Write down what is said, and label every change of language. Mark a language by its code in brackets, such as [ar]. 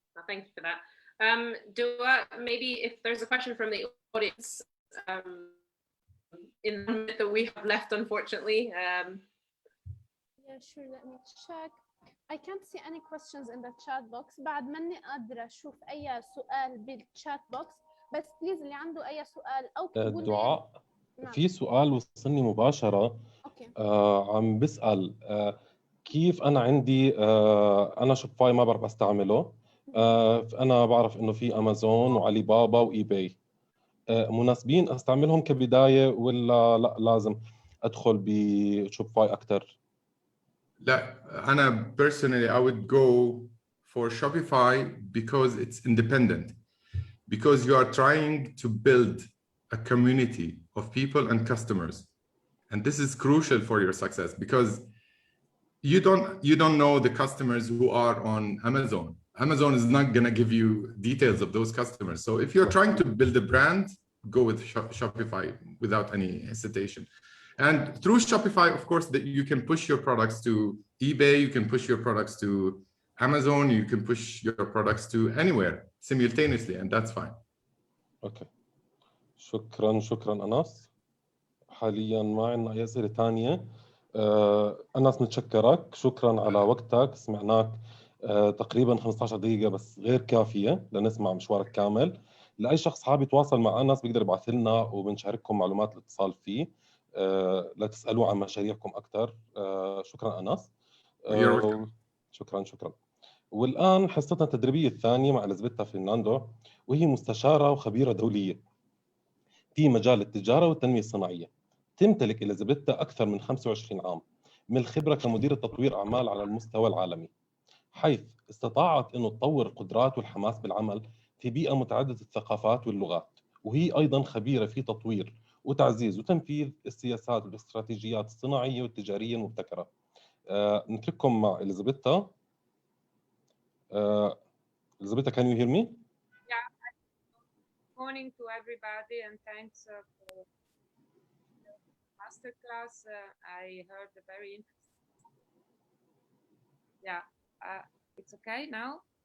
[en] Thank you for that. Maybe if there's a question from the audience in the minute that we have left, unfortunately. Yeah, sure. Let me check. I can't see any questions in the chat box. [ar] بعد ماني قادرة أشوف أي سؤال بالchat box. بس بليز اللي عنده أي سؤال أو تقول لي. دعاء، في سؤال وصلني مباشرة. عم بسأل كيف أنا عندي أنا شوبيفاي ما بعرف أستعمله. أنا بعرف إنه في أمازون وعلي بابا وإي باي. مناسبين أستعملهم كبداية ولا لا لازم أدخل بشوبيفاي أكتر؟ لا، أنا [en] personally I would go for Shopify because it's independent, because you are trying to build a community of people and customers, and this is crucial for your success because you don't know the customers who are on Amazon. Amazon is not going to give you details of those customers. So if you're trying to build a brand, go with Shopify without any hesitation. And through Shopify, of course, that you can push your products to eBay, you can push your products to Amazon, you can push your products to anywhere simultaneously, and that's fine. Okay. [ar] شكرا أنس. حاليا ما عندنا أي أسئلة ثانية. أنس نتشكرك، شكرا على وقتك. سمعناك تقريبا 15 دقيقة بس غير كافية لنسمع مشوارك كامل. لأي شخص حابب يتواصل مع أنس بيقدر يبعث لنا وبنشارككم معلومات الاتصال فيه لا تسألوا عن مشاريعكم أكثر. شكرا أنس. شكرا. والآن حصتنا التدريبية الثانية مع إليزابيثا فرناندو، وهي مستشارة وخبيرة دولية في مجال التجارة والتنمية الصناعية. تمتلك إليزابيثا أكثر من 25 عام من الخبرة كمديرة تطوير أعمال على المستوى العالمي، حيث استطاعت أن تطور القدرات والحماس بالعمل في بيئة متعددة الثقافات واللغات. وهي أيضاً خبيرة في تطوير وتعزيز وتنفيذ السياسات والاستراتيجيات الصناعية والتجارية المبتكرة. نترككم مع إليزابيثا. [en] Elizabeth, can you hear me? Yeah. Good morning to everybody, and thanks for the masterclass. I heard a very interesting. Yeah, it's okay now?